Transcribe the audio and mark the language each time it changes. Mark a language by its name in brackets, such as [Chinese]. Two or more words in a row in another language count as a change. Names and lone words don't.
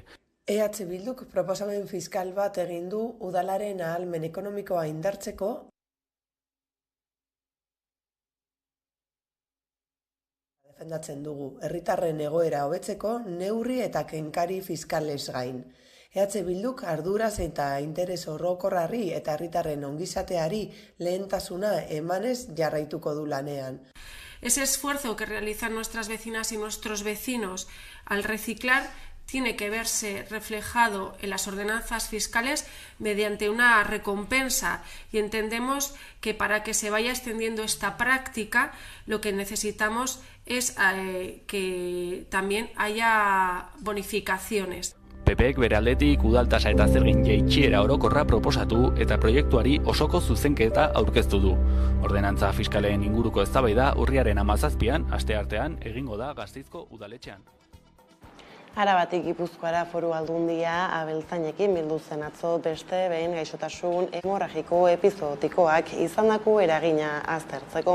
[Basque] EH Bilduk proposamen fiskal bat egin du udalaren ahalmen ekonomikoa indartzeko defendatzen dugu. Herritarren egoera hobetzeko neurri eta kenkari fiskalez gain. EH Bilduk arduraz eta interes orokorrari eta herritarren ongizateari lehentasuna emanez jarraituko du lanean. [Spanish] Ese esfuerzo que realizan nuestras vecinas y nuestros vecinos al reciclar tiene que verse reflejado en las ordenanzas fiscales mediante una recompensa y entendemos que para que se vaya extendiendo esta práctica lo que necesitamos es que también haya bonificaciones. [Basque] PPek bere aldetik udaltasa eta zergin jaitsiera orokorra proposatu eta proiektuari osoko zuzenketa aurkeztu du. Ordenantza fiskalen inguruko eztabaida urriaren 17an, asteartean, egingo da Gasteizko udaletxean. Arabatik Gipuzkoara Foru Aldundia abeltzainekin bildu zen atzo beste behin gaixotasun hemorragiko epizotikoak izandako eragina aztertzeko.